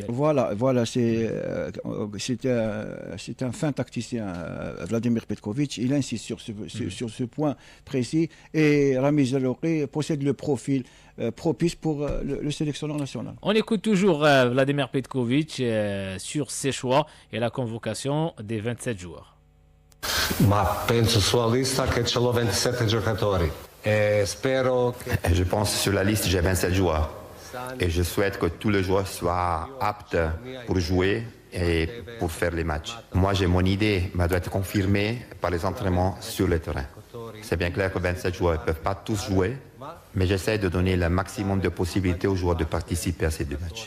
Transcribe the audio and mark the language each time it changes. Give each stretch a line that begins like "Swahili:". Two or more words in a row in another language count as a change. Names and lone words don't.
French: Voilà, c'est un fin tacticien, Vladimir Petkovic. Il insiste sur ce point précis, et Ramiz Zarouki possède le profil propice pour le sélectionneur national. On écoute toujours Vladimir Petkovic sur ses choix et la convocation des 27 joueurs.
Italian: Ma penso sulla lista che ce l'ho 27 giocatori e spero che...
French: Je pense sur la liste j'ai 27 joueurs et je souhaite que tous les joueurs soient aptes pour jouer et pour faire les matchs. Moi j'ai mon idée, mais elle doit être confirmée par les entraînements sur le terrain. C'est bien clair que 27 joueurs ne peuvent pas tous jouer, mais j'essaie de donner le maximum de possibilités aux joueurs de participer à ces 2 matchs.